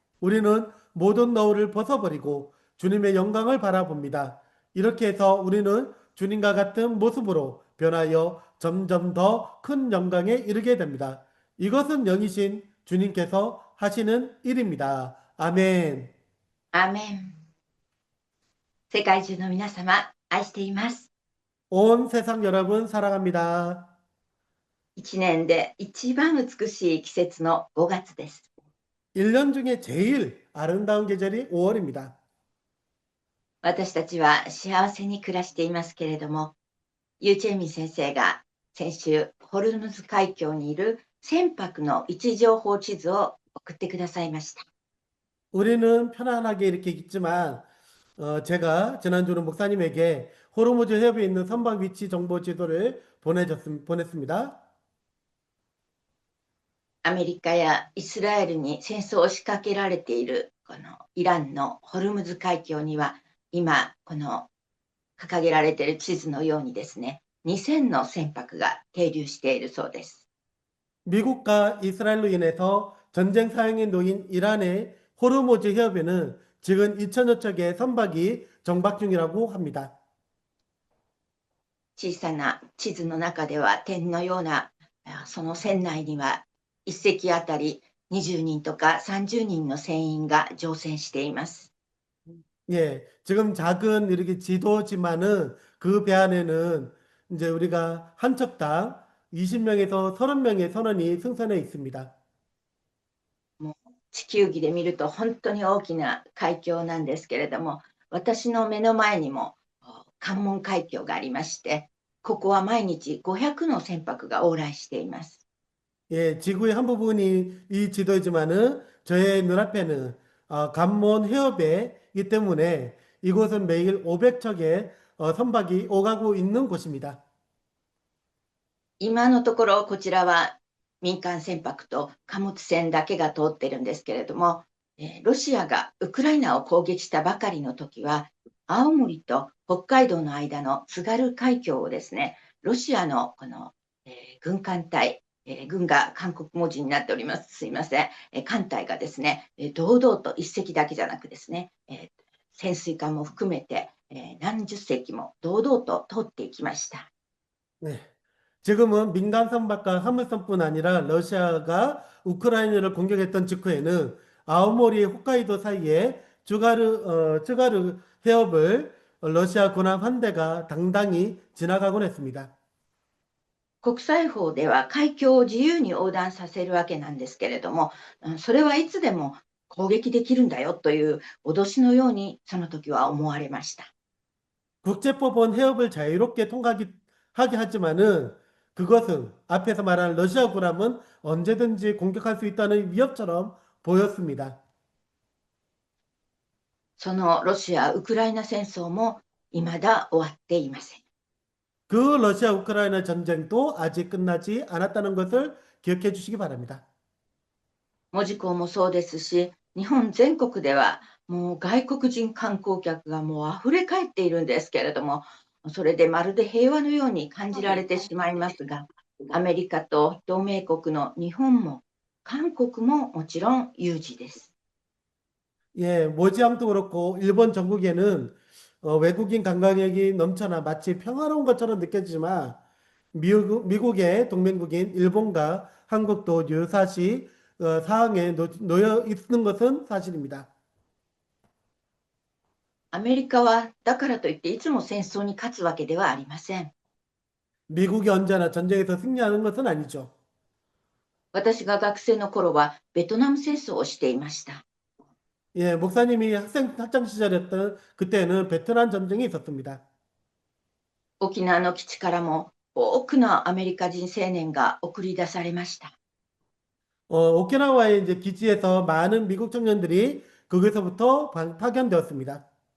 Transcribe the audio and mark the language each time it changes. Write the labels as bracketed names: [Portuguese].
[Korean] 우리는 모든 너울을 벗어버리고 주님의 영광을 바라봅니다. 이렇게 해서 우리는 주님과 같은 모습으로 변하여 점점 더 큰 영광에 이르게 됩니다. 이것은 영이신 주님께서 하시는 일입니다. 아멘. [Japanese] アーメン。世界中の皆様、愛しています。 [Korean] 온 세상 여러분 사랑합니다. [Japanese] 一年で一番美しい季節の5月です。 [Korean] 1년 중에 제일 아름다운 계절이 5월입니다. [Japanese] 私たちは幸せに暮らしていますけれども、ユーチェミ先生が先週、ホルムズ海峡にいる船舶の位置情報地図を送ってくださいました。 [Korean] 우리는 편안하게 이렇게 있지만 제가 지난주는 목사님에게 호르무즈 해협에 있는 선박 위치 정보 지도를 보냈습니다. [Japanese] アメリカやイスラエルに戦争を仕掛けられているこのイランのホルムズ海峡には、今この掲げられている地図のようにですね、2000の船舶が停留しているそうです。 [Korean] 미국과 이스라엘로 인해서 전쟁 사형에 놓인 이란의 호르무즈 해협에는 지금 2천여 척의 선박이 정박 중이라고 합니다. [Japanese] 小さな地図の中では点のような、その船内には1隻あたり20人とか30人の船員が乗船しています。 [Korean] 예, 지금 작은 이렇게 지도지만은 그 배 안에는 이제 우리가 한 척당 20명에서 30명의 선원이 승선해 있습니다. [Japanese] もう地球儀で見ると本当に大きな海峡なんですけれども、私の目の前にも関門海峡がありまして、ここは毎日500の船舶が往来しています。 [Korean] 예, 지구의 한 부분이 이 지도이지만은 저의 눈앞에는 관몬 해협이기 때문에 이곳은 매일 500척의 선박이 오가고 있는 곳입니다. [Japanese] 今のところこちらは民間船舶と貨物船だけが通っているんですけれども、ロシアがウクライナを攻撃したばかりの時は、青森と北海道の間の津軽海峡をですね、ロシアのこの、軍艦隊軍が韓国文字になっております。すいません。艦隊がですね、堂々と一隻だけじゃなくですね、潜水艦も含めて、何十隻も堂々と通っていきました。 [Korean] 네. 지금은 민간 선박과 화물선뿐 아니라 러시아가 우크라이나를 공격했던 직후에는 아오모리 홋카이도 사이에 쯔가르 해협을 러시아 군함 한 대가 당당히 지나가곤 했습니다. [Japanese] 国際法では海峡を自由に横断させるわけなんですけれども、それはいつでも攻撃できるんだよという脅しのようにその時は思われました。 [Korean] 국제법은 해협을 자유롭게 하게 하지만은 그것은 앞에서 말한 러시아 군함은 언제든지 공격할 수 있다는 위협처럼 보였습니다. [Japanese] そのロシア・ウクライナ戦争も未だ終わっていません。 [Korean] 그 러시아 우크라이나 전쟁도 아직 끝나지 않았다는 것을 기억해 주시기 바랍니다. [Japanese] 門司港もそうですし、日本全国ではもう外国人観光客がもう溢れ返っているんですけれども、それでまるで平和のように感じられてしまいますが、アメリカと同盟国の日本も韓国ももちろん有事です。 [Korean] 예, 모지항도 그렇고 일본 전국에는 외국인 관광객이 넘쳐나 마치 평화로운 것처럼 느껴지지만 미국의 동맹국인 일본과 한국도 유사시 사항에 놓여 있는 것은 사실입니다. [Japanese] アメリカはだからといっていつも戦争に勝つわけではありません。 [Korean] 미국이 언제나 전쟁에서 승리하는 것은 아니죠. [Japanese] 私が学生の頃はベトナム戦争をしていました。 [Korean] 예, 목사님이 학창 시절이었던 그때는 베트남 전쟁이 있었습니다. [Japanese] 沖縄の基地からも多くのアメリカ人青年が送り出されました。 [Korean] 오키나와의 이제 기지에서 많은 미국 청년들이 거기서부터 파견되었습니다.